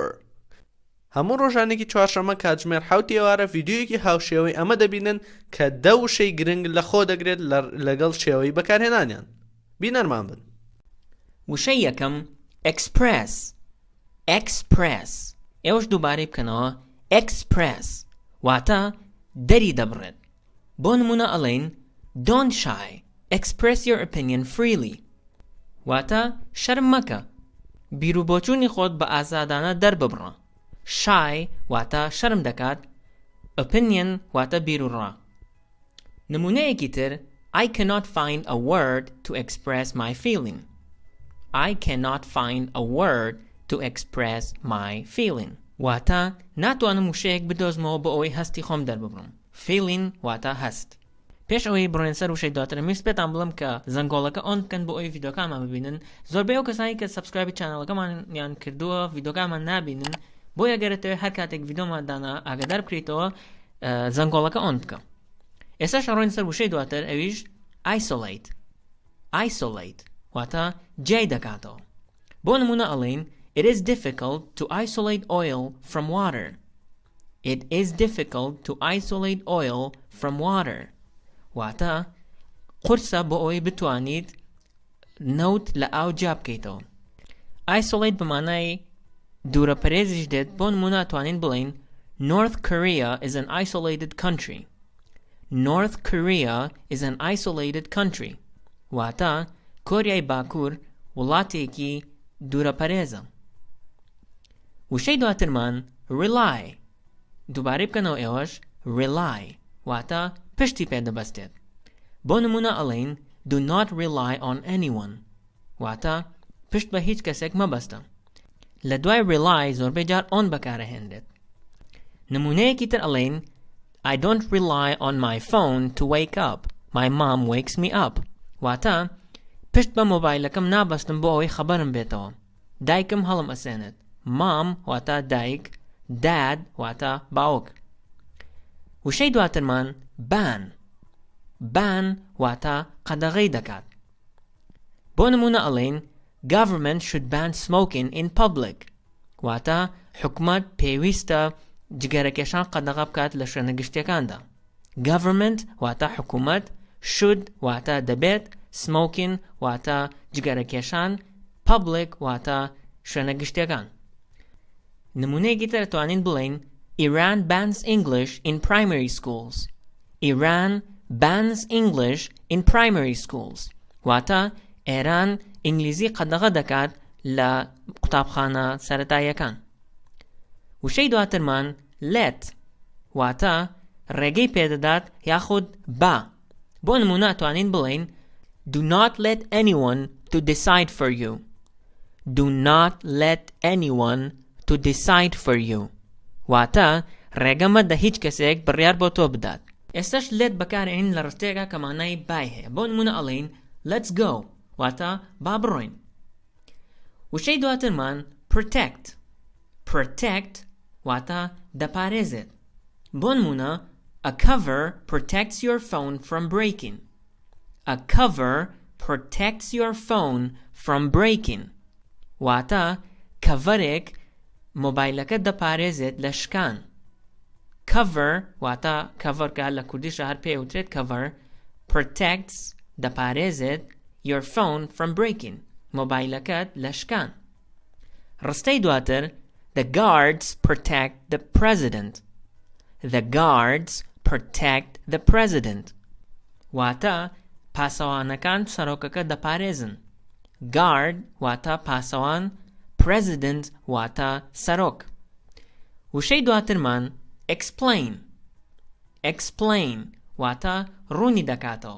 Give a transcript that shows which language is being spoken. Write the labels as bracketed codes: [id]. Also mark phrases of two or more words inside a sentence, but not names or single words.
[ckb] هەموو ڕۆژانێکی چوارشەمە کاتژمێر 7 ئێوارە ڤیدیۆیەکی هاوشێوەی ئەمە دەبینن کە وشەی گرنگ لەخۆ دەگرێت لەگەڵ شێوەی بەکارهێنانیان. بینەرمان بن. وشەی یەکەم express. ئێوەش دووبارەی بکەنەوە express واتە دەری دەبڕێت. بۆ نمونە ئەڵێن [en] don't shy, express your opinion freely [ckb] واتە شەرم مەکە، بیرروبۆچوونی خۆت بە ئازادانە دەرببڕە. shy واتە شەرم دەکات، opinion واتە بیرروڕا. نمونەیەکی تر [en] I cannot find a word to express my feeling. I cannot find a word to express my feeling [ckb] واتە ناتوانم وشەیەک بدۆزمەوە بۆ ئەوەی هەستی خۆم دەرببڕم. feeling واتە هەست. پێش ئەوەی بڕێن سەر وشەی دواتر ویست پێتان بڵم کە زەنگۆڵەکە ئۆن بکەن بۆ ئەوەی ڤیدیۆکانمان ببینن. زۆربەی ئەو کەسانی کە سەبسکرایبی چانەڵەکەمانیان کردووە ڤیدیۆکانمان نابینن، بۆ یەگەرێتەوە هەر کاتێک ڤیدیۆمان دانا ئاگادار بکریتەوە زەنگۆڵەکە ئۆن بکە. ئێستا شەڕۆین سەر وشەی دواتر، ئەویش isolate واتە جێی دەکاتەوە. بۆ نمونە ئەڵێن [en] It is difficult to isolate oil from water. It is difficult to isolate oil from water. [ckb] واتە قورسە بۆ ئەوەی بتوانیت نەوت لە ئاو جا بکەیتەوە. isolate بەمانای دوورە پەرێزیش دێت. بۆ نمونە توانین بڵێن [en] North Korea is an isolated country. North Korea is an isolated country. [ckb] واتە کۆریای باکوور وڵاتێکی دوورە پەرێزە. وشەی دواترمان rely. دووبارەی بکەنەوە ئێوەش rely واتە پشتی پێدەبەستێت. بۆ نمونە ئەڵێن [en] do not rely on anyone [ckb] واتە پشت بە هیچ کەسێک مەبەستە. لە دوای rely زۆربەی جار on بەکارەهێنرێت. نمونەیەکی تر ئەڵێن [en] I don't rely on my phone to wake up. My mom wakes me up. [ckb] واتە پشت بە مۆبایلەکەم نابەستم بۆ ئەوەی خەبەرم بێتەوە. دایکم هەڵم ئەسێنێت. مام واتە دایک، dad واتە باوک. وشەی دواترمان ban واتە قەدەغەی دەکات. بۆ نمونە ئەڵێن [en] government should ban smoking in public [ckb] واتە حکومەت پێویستە جگەرەکێشان قەدەغە بکات لە شوێنە گشتیەکاندا. government واتە حکومەت، should واتە دەبێت، smoking واتە جگەرەکێشان، public واتە شوێنە گشتیەکان. نمونەیەکی تر توانین بڵێن [en] Iran bans English in primary schools. Iran bans English in primary schools. [ckb] واتە ئێران ئینگلیزی قەدەغە دەکات لە قوتابخانە سەرەتاییەکان. وشەی دواترمان let واتە ڕێگەی پێدەدات یاخود با. بۆ نمونە توانین بڵێن [en] Do not let anyone to decide for you. Do not let anyone to decide for you. [ckb] واتە ڕێگە مەدە هیچ کەسێک بڕیار بۆ تۆ بدات. ئێستاش let بەکارهێنین لە ڕستەیەکە کە مانای بای هەیە. بۆ نمونە ئەڵێن [en] let's go [ckb] واتە با بڕۆین. وشەی دواترمان protect واتە دەپارێزێت. بۆ نمونە [en] A cover protects your phone from breaking. A cover protects your phone from breaking. [ckb] واتە کەڤەرێک مۆبایلەکە دەپارێزێت لە شکان. cover واتە کەڤەرکە لە کوردیشە هەر پێوترێت [en] cover protects [ckb] دەپارێزێت [en] your phone from breaking [ckb] مۆبایلەکەت لە شکان. ڕستەی دواتر [en] The guards protect the president. The guards protect the president. [ckb] واتە پاسەوانەکان سەرۆکەکە دەپارێزن. guard واتە پاسەوان، president واتە سەرۆک. وشەی دواترمان explain واتە ڕوونی دەکاتەوە.